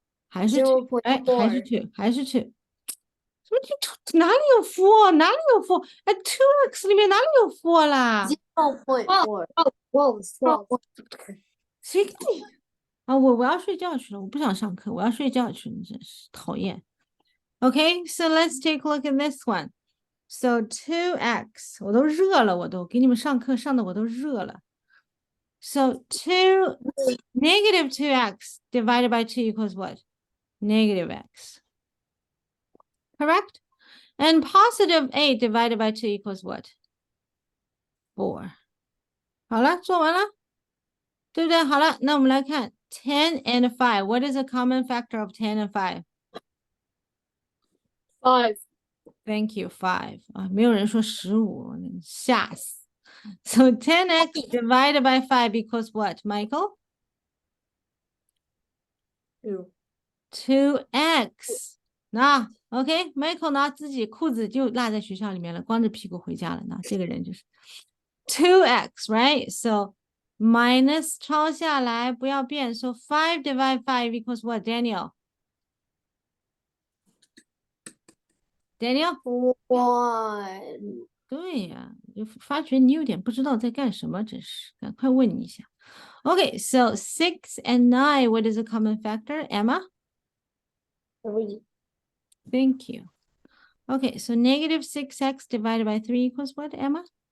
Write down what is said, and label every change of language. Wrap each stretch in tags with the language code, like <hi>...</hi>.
<zh>还是 2？ 哎，还是 2， 还是 2。什么？哪里有 4？ 哪里有 4？哎 ，2x 里面哪里有 4啦？ 0.4。谁跟你啊？我要睡觉去了，我不想上课，我要睡觉去了，真是讨厌。</zh> <en>Okay, so let's take a look at this one.</en> <zh>So 2x， 我都热了，我都给你们上课上的我都热了。</zh> <en>So negative 2x divided by 2 equals what? Negative x. Correct? And positive 8 divided by 2 equals what?</en> <zh>4. 好了，做完了，对不对？好了，那我们来看10 and 5.</zh> <en>What is a common factor of 10 and 5?</en> <zh>5。</zh> <en>Thank you,</en> <zh>5. 啊，没有人说15，吓死。</zh> <en>So 10x divided by 5 equals what, Michael?</en> <zh>2。 2x。那 OK，Michael 呢自己裤子就落在学校里面了，光着屁股回家了。那这个人就是 2x, right?</zh> <en>So minus</en> <zh>抄下来不要变。</zh> <en>So 5 divide 5 equals what, Daniel? Daniel?</en> <zh>1。对呀，就发觉你有点不知道在干什么，真是，赶快问你一下。</zh> <en>Okay, so 6 and 9, what is a common factor, Emma? 3. Thank you. Okay, so negative 6x divided by 3 equals what, Emma?</en>